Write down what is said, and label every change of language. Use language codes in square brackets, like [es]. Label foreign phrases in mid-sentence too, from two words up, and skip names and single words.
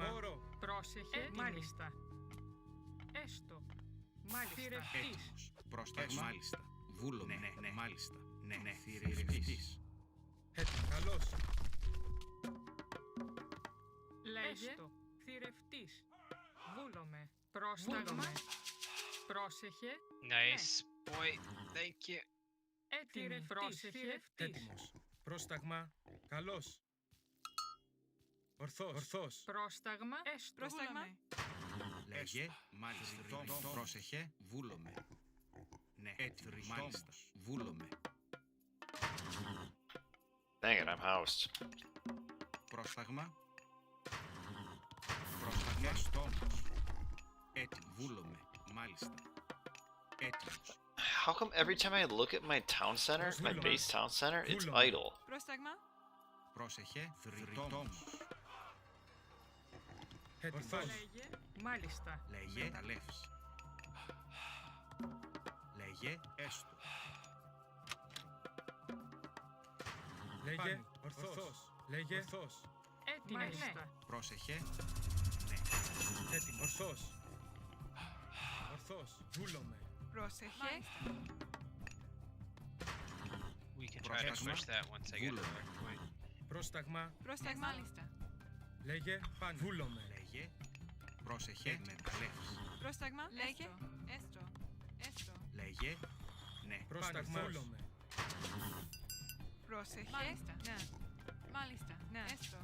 [el] Πρόσεχε. Μάλιστα. Έστω. Μάλιστα. Θηρευτής. Έτοιμος. Πρόσταγμα. Μάλιστα. Βούλομαι. Ναι. Μάλιστα. Ναι. Θηρευτής. Καλός. Λέγε. Θηρευτής. Βούλομαι. Πρόσταγμα. Πρόσεχε. [en] Nice boy. Thank you. [el] Έτοιμη. Πρόσεχε. Έτοιμος. Πρόσταγμα. Καλός. Ορθός. Πρόσταγμα. Έστω. Πρόσταγμα. Λέγε. Μάλιστα. Πρόσεχε. Βούλομαι. Ναι. Έτοιμος. Μάλιστα. Βούλομαι. [en] Dang it, I'm housed. [el] Πρόσταγμα. Πρόσταγμα. Στόμος. Έτοιμος. Βούλομαι. Μάλιστα. Έτοιμος. [en] How come every time I look at my town center, my base town center, it's idle? [el] Πρόσταγμα. Πρόσεχε. Θρητόμος. Ορθός. Λέγε. Μάλιστα. Λέγε. Μεταλλεύς. Λέγε. Έστω. Λέγε. Ορθός. Λέγε. Ορθός. Έτοιμη. Μάλιστα. Πρόσεχε. Έτοιμος. Ορθός. Βούλομαι. Πρόσεχε. [en] We can try to [el] Πρόσταγμα. [en] push that once I get to [el] Βούλομαι. [en] that point. [el] Πρόσταγμα. Πρόσταγμα. Μάλιστα. Λέγε. Πάνι. Βούλομαι. Λέγε. Πρόσεχε. Μεταλλεύς. Πρόσταγμα. Λέγε. Έστω. Έστω. Λέγε. Ναι. Πρόσταγμα. Βούλομαι. Πρόσεχε. Μάλιστα. Ναι. Μάλιστα. Ναι. Έστω.